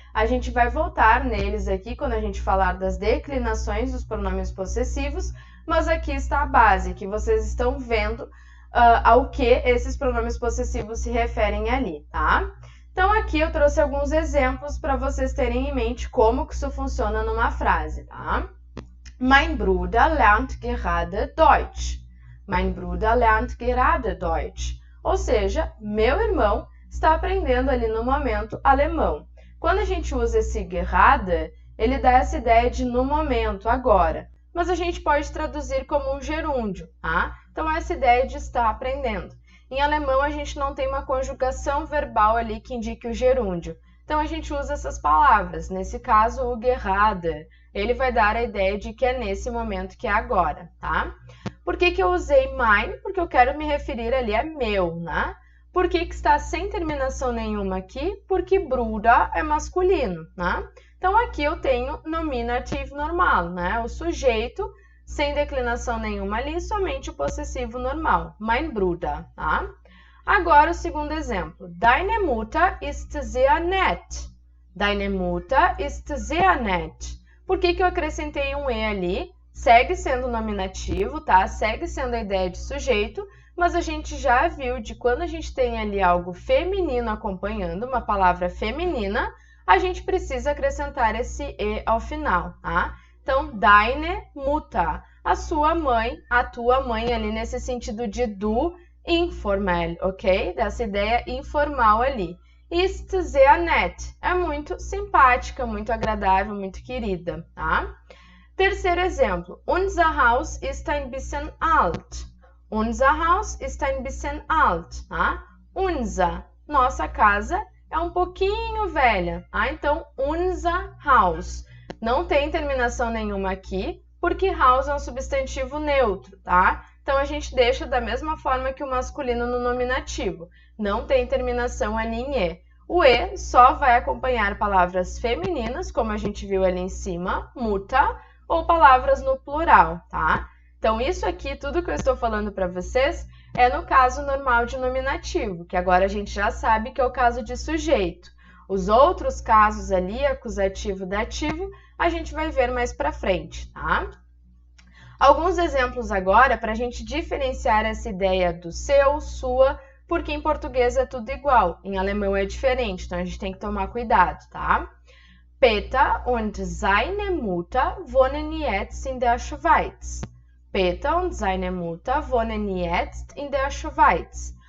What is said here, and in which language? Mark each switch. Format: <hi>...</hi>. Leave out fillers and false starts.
<pt>A gente vai voltar neles aqui quando a gente falar das declinações dos pronomes possessivos, mas aqui está a base, que vocês estão vendo ao que esses pronomes possessivos se referem ali, tá? Então, aqui eu trouxe alguns exemplos para vocês terem em mente como que isso funciona numa frase, tá?</pt> <de>Mein Bruder lernt gerade Deutsch. Mein Bruder lernt gerade Deutsch.</de> <pt>Ou seja, meu irmão está aprendendo ali no momento alemão. Quando a gente usa esse gerade, ele dá essa ideia de no momento, agora. Mas a gente pode traduzir como um gerúndio, tá? Então, essa ideia de estar aprendendo. Em alemão, a gente não tem uma conjugação verbal ali que indique o gerúndio. Então, a gente usa essas palavras. Nesse caso, o gerade, ele vai dar a ideia de que é nesse momento, que é agora, tá? Por que eu usei mein? Porque eu quero me referir ali a meu, né? Por que está sem terminação nenhuma aqui? Porque Bruder é masculino, né? Então, aqui eu tenho nominativo normal, né? O sujeito sem declinação nenhuma ali, somente o possessivo normal,</pt> <de>mein Bruder,</de> <pt>tá? Agora, o segundo exemplo.</pt> <de>Deine Mutter ist sehr nett. Deine Mutter ist sehr nett.</de> <pt>Por que eu acrescentei um E ali? Segue sendo nominativo, tá? Segue sendo a ideia de sujeito, mas a gente já viu de quando a gente tem ali algo feminino acompanhando, uma palavra feminina, a gente precisa acrescentar esse E ao final, tá? Então,</pt> <de>deine Mutter,</de> <pt>a sua mãe, a tua mãe ali nesse sentido de du informal, ok? Dessa ideia informal ali.</pt> <de>Ist sehr nett,</de> <pt>é muito simpática, muito agradável, muito querida, tá? Terceiro exemplo,</pt> <de>unser Haus ist ein bisschen alt. Unser Haus ist ein bisschen alt, tá?</de> <pt>Unser, nossa casa, é um pouquinho velha, tá? Então,</pt> <de>unser Haus.</de> <pt>Não tem terminação nenhuma aqui, porque house é um substantivo neutro, tá? Então, a gente deixa da mesma forma que o masculino no nominativo. Não tem terminação ali em E. O E só vai acompanhar palavras femininas, como a gente viu ali em cima, Mutter, ou palavras no plural, tá? Então, isso aqui, tudo que eu estou falando para vocês, é no caso normal de nominativo, que agora a gente já sabe que é o caso de sujeito. Os outros casos ali, acusativo, dativo, a gente vai ver mais para frente, tá? Alguns exemplos agora para a gente diferenciar essa ideia do seu, sua, porque em português é tudo igual, em alemão é diferente, então a gente tem que tomar cuidado, tá?</pt> <de>Peter und seine Mutter wohnen jetzt in der Schweiz. Peter und seine Mutter wohnen jetzt in der Schweiz.</de>